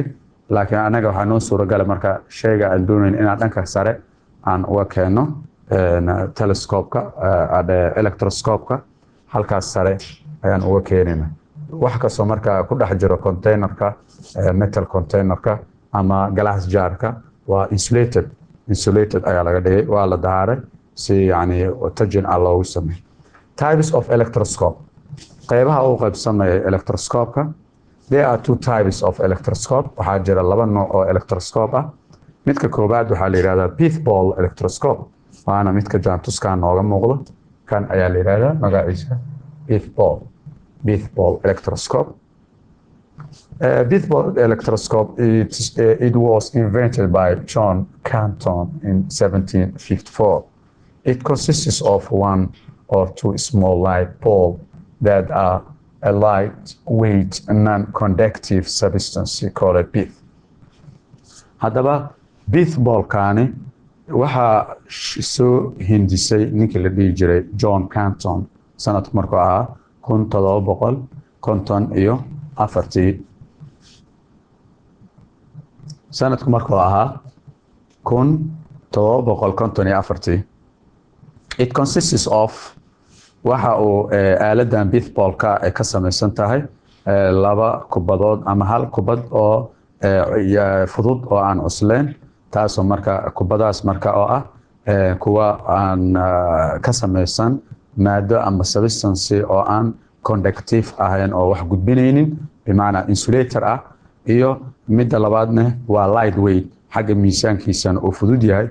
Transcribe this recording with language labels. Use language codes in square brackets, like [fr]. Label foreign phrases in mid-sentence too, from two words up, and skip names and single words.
[so] laakiin anaga waxaa noo suuragal marka shayga aan doonayn inaan dhanka sare aan uga keeno telescope-ka electroscope-ka halkaas sare ayaan uga keenayna. wax kastoo marka ku dhex jiro containerka metal containerka ama glass jar-ka waa insulated ayaa laga dhigay waa la daaray si yani tajin ah loogu sameeyo. [en] Types of electroscope [so] qaybaha uu qaybsamaya electroscope-ka. [en] There are two types of electroscope. [so] waxaa jira laba nooc oo electroscope ah. midka koobaad waxaa la yiraahdaa [en] pith ball electroscope [so] waana midka jaantuskan nooga muuqdo kan ayaa la yiraahdaa magaciisa [en] pith ball electroscope. Pith ball electroscope it was invented by John Canton in 1754. It consists of one or two small light bulbs that are a lightweight non-conductive substance called pith. [so] Haddaba [en] pith ball-kaani [so] waxaa soo hindisay ninkii la dhihi jiray John Canton sanadku markuu ahaa 1754. sanadku markuu ahaa 1754. [en] It consists of [so] waxa uu aaladan [en] pith ball-ka [so] ay ka samaysan tahay laba kubadood ama hal kubad oo fudud oo aan cuslayn taasoo marka kubadaas marka oo ah kuwa aan ka samaysan maado ama substance oo aan conductive ahayn oo wax gudbinaynin bimaana insulator ah iyo midda labaadna waa lightweight xagga miisaankiisana uu fudud yahay.